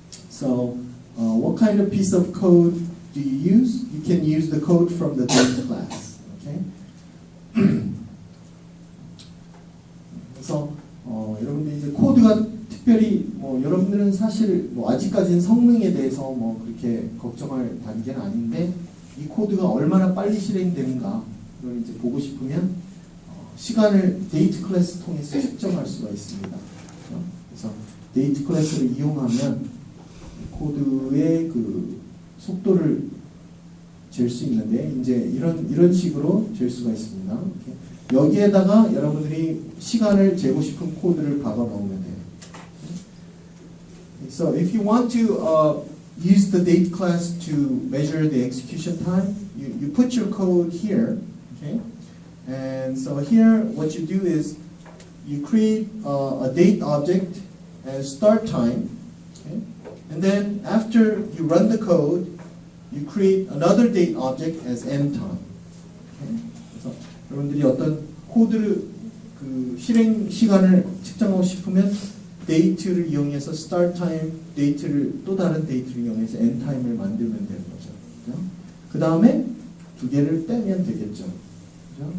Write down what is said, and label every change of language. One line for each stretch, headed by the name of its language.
English: So what kind of piece of code do you use? You can use the code from the date class. Okay.
Korean: 그래서 여러분들 이제 코드가 특별히 뭐 여러분들은 사실 뭐 아직까지는 성능에 대해서 뭐 그렇게 걱정할 단계는 아닌데 이 코드가 얼마나 빨리 실행되는가 이걸 이제 보고 싶으면 시간을 데이트 클래스 통해서 측정할 수가 있습니다. 그래서 데이트 클래스를 이용하면 코드의 그 속도를 잴 수 있는데 이제 이런 식으로 잴 수가 있습니다. 이렇게. 여기에다가 여러분들이 시간을 재고 싶은 코드를 박아 넣으면 돼요.
English: So if you want to use the date class to measure the execution time, you put your code here, okay? And so here what you do is you create a date object as start time, okay? And then after you run the code, you create another date object as end time. Okay?
Korean: 그래서 여러분들이 어떤 코드를 그 실행 시간을 측정하고 싶으면 데이트를 이용해서 start time 데이트를 또 다른 데이트를 이용해서 end time을 만들면 되는 거죠. 그 다음에 두 개를 빼면 되겠죠. 그죠?